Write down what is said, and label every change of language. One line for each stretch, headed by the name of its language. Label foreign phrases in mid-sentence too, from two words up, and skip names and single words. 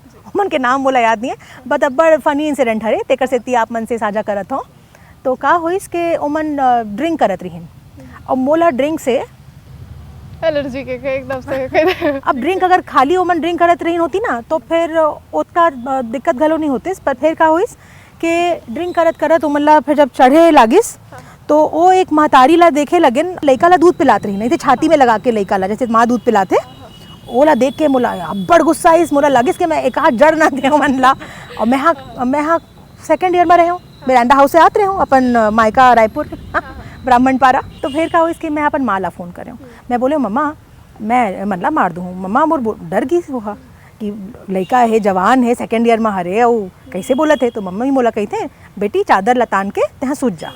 Chhattisgarhi: मन के नाम मोला याद नहीं है, बट अब्बड़
English: funny incident
Chhattisgarhi: हरे, तेकर से ती आप मन से साझा करत हूँ। तो का होइस के ओमन ड्रिंक करत रहीन और मोला ड्रिंक से एलर्जी के एकदम से अब ड्रिंक अगर खाली ओमन ड्रिंक करत रहीन होती ना, तो फिर उतना दिक्कत घलो नहीं होतीस। पर फिर का होइस कि ड्रिंक करत करत ओमन ला फिर जब चढ़े लागिस, तो वो एक महतारी ला देखे लगिन, लइका ला दूध पिलात रही, नहीं थे छाती में लगा के लइका ला, जैसे माँ दूध पिलाते, ओला देख के मोला अब्बड़ गुस्सा आइस। मोला लगिस कि मैं एक हाथ जड़ ना दे मन ला। और मैं हाँ
English: second year
Chhattisgarhi: में रहे हूँ, मिरांडा हाउस से आते रहे हूँ अपन मायका रायपुर ब्राह्मणपारा। तो फिर का हो इसके मैं अपन माँ ला फ़ोन करे हूँ, मैं बोले मम्मा मैं मतलब मार दूँ। मम्मा मोर डर गई हुआ कि लड़का है जवान है
English: second year
Chhattisgarhi: में हरे और कैसे बोला थे। तो मम्मा ही बोला कही थे बेटी चादर लतान के तहाँ सूझ जा।